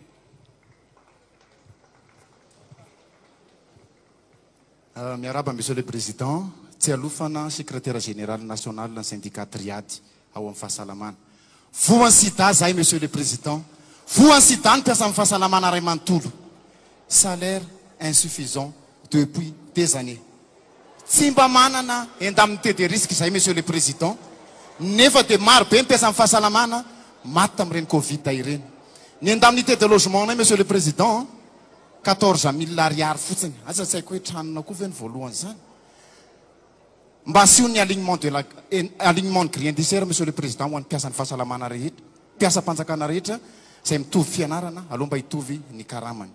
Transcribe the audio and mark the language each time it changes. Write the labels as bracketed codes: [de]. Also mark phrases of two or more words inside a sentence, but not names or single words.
[mg] Miaraba [fr] monsieur le président, [mg] tsy alofana [fr] secrétaire général national [mg] ny syndicat triady ao amin'ny fahasalamana. Voany sida zahay [fr] monsieur le président, [mg] voany sida ny mpiasa amin'ny fahasalamana ray manontolo. [fr] Salaire insuffisant depuis des années. [mg] Tsy mba manana [fr] indemnité de risque [mg] zahay [fr] monsieur le président, [mg] nefa dia maro be mpiasa amin'ny fahasalamana maty tamin'ireny Covid ireny. Ny [fr] indemnité de logement [mg] nay [fr] monsieur le président [mg] 14 000 ariary fotsiny. Asa tsy haiko hoe tranona koa ve ny voalohany zany. Mba asio ny [fr] alignement de grille indiciaire monsieur le président [mg] ho an'ny mpiasan'ny fahasalamana rehetra, mpiasa-panjakana rehetra izay mitovy fianarana aloha mba hitovy ny karamany.